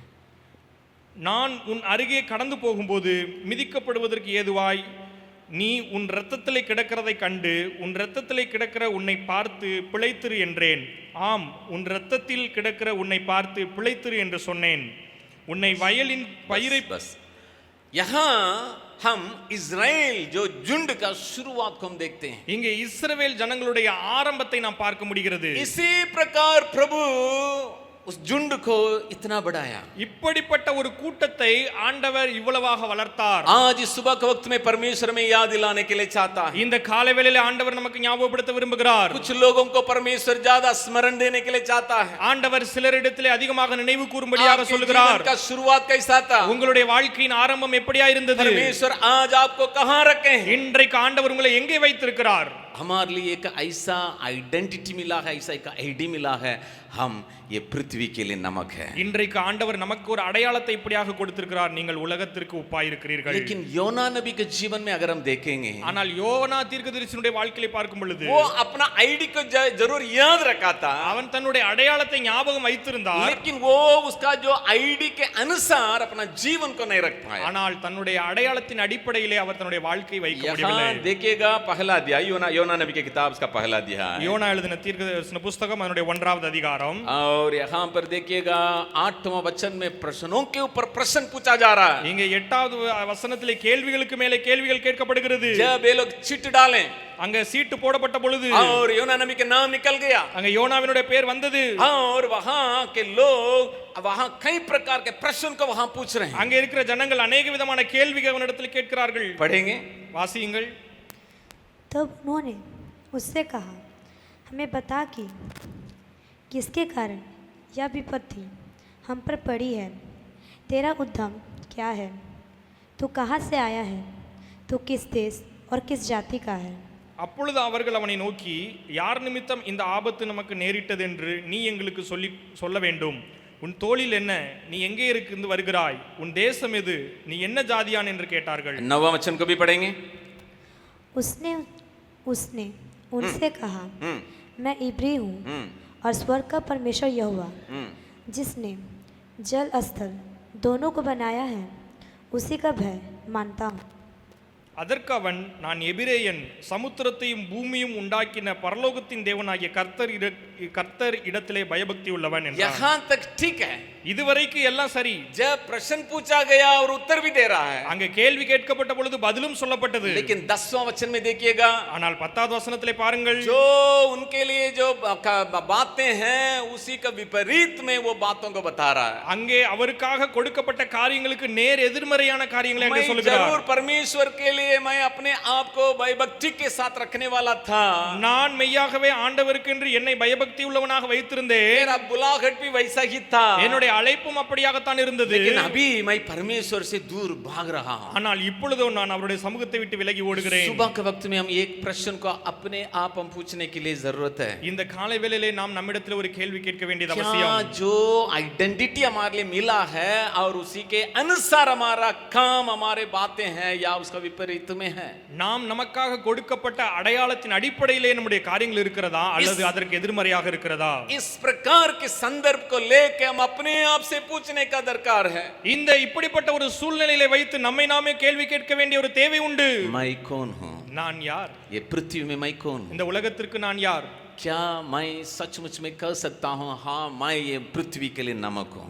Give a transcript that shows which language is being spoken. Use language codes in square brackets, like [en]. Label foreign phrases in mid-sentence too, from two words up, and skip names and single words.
[ta] நான் உன் அருகே கடந்து போகும்போது மிதிக்கப்படுவதற்கு ஏதுவாய் நீ உன் இரத்தத்திலே கிடக்கிறதை கண்டு உன் இரத்தத்திலே கிடக்கிற உன்னை பார்த்து பிழைத்திரு என்றேன். ஆம், உன் இரத்தத்தில் கிடக்கிற உன்னை பார்த்து பிழைத்திரு என்று சொன்னேன். உன்னை வயலின் பயிரை [hi] बस यहाँ हम इजराइल जो झुंड का शुरुआत को हम देखते हैं। [ta] இங்கே இஸ்ரவேல் ஜனங்களுடைய ஆரம்பத்தை நாம் பார்க்க முடிகிறது. [hi] इसी प्रकार प्रभु उस झुंड को इतना बढ़ाया। [ta] இப்படிப்பட்ட ஒரு கூட்டத்தை ஆண்டவர் இவ்வளவாக வளர்த்தார். [hi] आज इस सुबह के वक्त में परमेश्वर में याद दिलाने के लिए चाहता है। [ta] இந்த காலை வேளையிலே ஆண்டவர் நமக்கு ஞாபகப்படுத்த விரும்புகிறார். [hi] कुछ लोगों को परमेश्वर ज्यादा स्मरण देने के लिए चाहता है। [ta] ஆண்டவர் சிலரிடத்திலே அதிகமாக நினைவு கூறும்படியாக சொல்கிறார். [hi] का शुरुआत कैसा था? [ta] உங்களுடைய வாழ்க்கையின் ஆரம்பம் எப்படியா இருந்தது? [hi] परमेश्वर आज आपको कहां रखे हैं? [ta] இன்றைக்கு ஆண்டவர் உங்களை எங்கே வைத்திருக்கிறார்? [hi] हमारे लिए एक ऐसा आइडेंटिटी मिला है, ऐसा एक आईडी मिला है, हम ये पृथ्वी के लिए नमक है। [ta] இன்றைக்கு ஆண்டவர் நமக்கு ஒரு அடையாளத்தை இப்படியாக கொடுத்திருக்கிறார், நீங்கள் உலகத்திற்கு உப்பாய் இருக்கிறீர்கள். [hi] लेकिन योना नबी के जीवन में अगर हम देखेंगे, [ta] ஆனால் யோனா தீர்க்கதரிசியினுடைய வாழ்க்கையை பார்க்கும் பொழுது [hi] वो अपना आईडी को जरूर याद रखा था, [ta] அவன் தன்னுடைய அடையாளத்தை ஞாபகம் வைத்திருந்தார். [hi] लेकिन वो उसका जो आईडी के अनुसार अपना जीवन को नहीं रख पाया। [ta] ஆனால் தன்னுடைய அடையாளத்தின் அடிப்படையிலே அவர் தன்னுடைய வாழ்க்கை வைக்க முடியவில்லை. [hi] यहाँ देखिएगा पहला अध्याय, योना नबी की किताब उसका पहला अध्याय, [ta] யோனா எழுதின தீர்க்கதரிசன புத்தகம் அதனுடைய 1வது அதிகாரம். [hi] और यहाँ पर देखिएगा 8वां वचन में प्रश्नों के ऊपर प्रश्न पूछा जा रहा है। [ta] இங்கே 8வது வசனத்திலே கேள்விகளுக்கு மேலே கேள்விகள் கேட்கப்படுகிறது. [hi] जब ये लोग चिट डालें, [ta] அங்க சீட்டு போடப்பட்ட பொழுது [hi] और योना नबी के नाम निकल गया, [ta] அங்க யோனாவினுடைய பேர் வந்தது. [hi] और वहां के लोग वहां कई प्रकार के प्रश्न को वहां पूछ रहे हैं। [ta] அங்க இருக்கிற ஜனங்கள் अनेक விதமான கேள்விகள் அவனிடத்தில் கேட்கிறார்கள். [hi] पढ़ेंगे, [ta] வாசியுங்கள். [hi] तब उन्होंने उससे कहा, हमें बता कि किसके कारण यह विपत्ति हम पर पड़ी है, तेरा उद्यम क्या है, तू कहाँ से आया है, तू किस देश और किस जाति का है। [ta] அப்பொழுது அவர்கள் அவனை நோக்கி, யார் நிமித்தம் இந்த ஆபத்து நமக்கு நேரிட்டது என்று நீ எங்களுக்கு சொல்ல வேண்டும். உன் தோளில் என்ன, நீ எங்கே இருந்து வருகிறாய், உன் தேசம் எது, நீ என்ன ஜாதியான் என்று கேட்டார்கள். [hi] 9वां वचन को भी पढ़ेंगे। उसने उनसे कहा, मैं इब्री हूँ और स्वर्ग का परमेश्वर यहोवा जिसने जल स्थल दोनों को बनाया है उसी का भय मानता हूँ। [ta] அதற்கு அவன், நான் எபிரேயன், சமுத்திரத்தையும் பூமியும் உண்டாக்கின பரலோகத்தின் தேவனாகிய கர்த்தர் இடத்திலே பயபக்தி உள்ளவன் என்றான். [hi] यहाँ तक ठीक है, [ta] இதுவரைக்கும் எல்லாம் சரி. [hi] जब प्रश्न पूछा गया और उत्तर भी दे रहा है, [ta] அங்க கேள்வி கேட்கப்பட்ட பொழுது பதிலும் சொல்லப்பட்டது. [hi] लेकिन 10वां वचन में देखिएगा, [ta] ஆனால் 10வது வசனத்திலே பாருங்கள், [hi] जो उनके लिए जो बातें हैं उसी का विपरीत में वो बातों को बता रहा है। [ta] அங்கே அவருக்காக கொடுக்கப்பட்ட காரியங்களுக்கு நேர் எதிர்மறையான காரியங்களை அங்கே [hi] मैं [ta] சொல்கிறார். [hi] जरूर परमेश्वर के लिए मैं अपने आप को भयभक्ति के साथ रखने वाला था, [ta] நான் மெய்யாகவே ஆண்டவருக்கென்று என்னை பயபக்தி உள்ளவனாக வைத்திருந்தேன். [hi] मेरा बुलाहट भी वैसा ही था, [ta] என்னுடைய அழைப்பும் அப்படியாகத்தான் இருந்தது. [hi] लेकिन अभी मैं परमेश्वर से दूर भाग रहा हूं। [ta] ஆனால் இப்பொழுதோ நான் அவருடைய சமூகத்தை விட்டு விலகி ஓடுகிறேன். [hi] सुबह के वक्त में हम एक प्रश्न को अपने आप हम पूछने के लिए जरूरत है, [ta] இந்த காலை வேளையிலே நாம் நம்மிடத்தில் ஒரு கேள்வி கேட்க வேண்டியது [hi] क्या [ta] அவசியம். [hi] जो आइडेंटिटी हमारे लिए मिला है और उसी के अनुसार हमारा काम हमारे बातें हैं या उसका विपरीत में है। [ta] நாம் நமக்காக கொடுக்கப்பட்ட அடையாளத்தின் அடிப்படையிலே நம்முடைய காரியங்கள் இருக்கிறதா அல்லது அதற்கு எதிர்மறையாக இருக்கிறதா? [hi] इस प्रकार के संदर्भ को लेकर हम अपने आप से पूछने का दरकार है। [ta] இந்த இப்படிப்பட்ட ஒரு சூழ்நிலையிலே வைத்து நம்மை நாமே கேள்வி கேட்க வேண்டிய ஒரு தேவை உண்டு. [hi] मैं कौन हूं, [ta] நான் யார், [hi] ये पृथ्वी में मैं कौन हूं, [ta] இந்த उலகத்திற்கு நான் யார், [hi] क्या मैं सचमुच में कह सकता हूं हाँ मैं ये पृथ्वी के लिए नमक हूं।